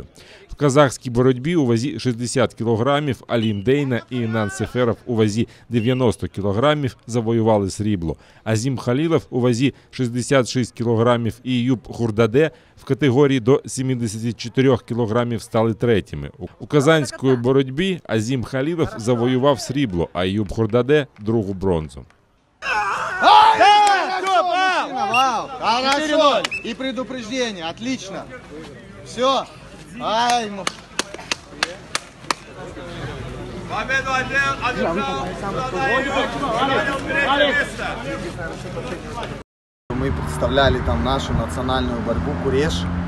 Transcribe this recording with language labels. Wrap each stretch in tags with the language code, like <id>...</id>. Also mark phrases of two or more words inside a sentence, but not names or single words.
<uk>В казахській боротьбі у вазі 60 кілограмів Алім Дейна і Інан Сеферов у вазі 90 кілограмів завоювали срібло. Азім Халілов у вазі 66 кілограмів і Юб Хурдаде в категорії до 74 кілограмів стали третіми. У казанської боротьбі Азім Халілов завоював срібло, а Юб Хурдаде – другу бронзу.</uk> <ru>Хорошо. И предупреждение. Отлично. Все. Ай, мы представляли там нашу национальную борьбу Куреш.</ru>